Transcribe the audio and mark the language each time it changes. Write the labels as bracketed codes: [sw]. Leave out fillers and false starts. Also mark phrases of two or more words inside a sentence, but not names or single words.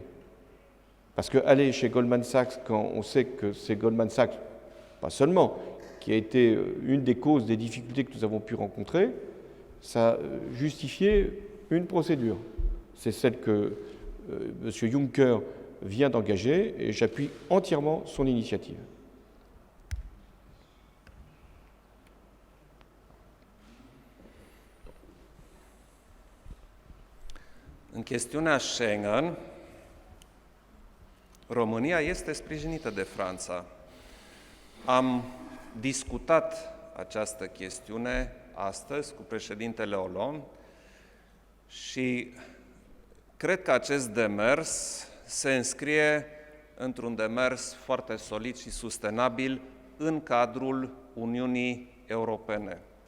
[fr] Parce qu'aller chez Goldman Sachs, quand on sait que c'est Goldman Sachs, pas seulement, qui a été une des causes des difficultés que nous avons pu rencontrer, ça justifiait une procédure. C'est celle que M. Juncker vient d'engager et j'appuie entièrement son initiative. [ro] În chestiunea Schengen, România este sprijinită de Franța. Am discutat această chestiune astăzi cu președintele Hollande și cred că acest demers se înscrie într-un demers foarte solid și sustenabil în cadrul Uniunii Europene.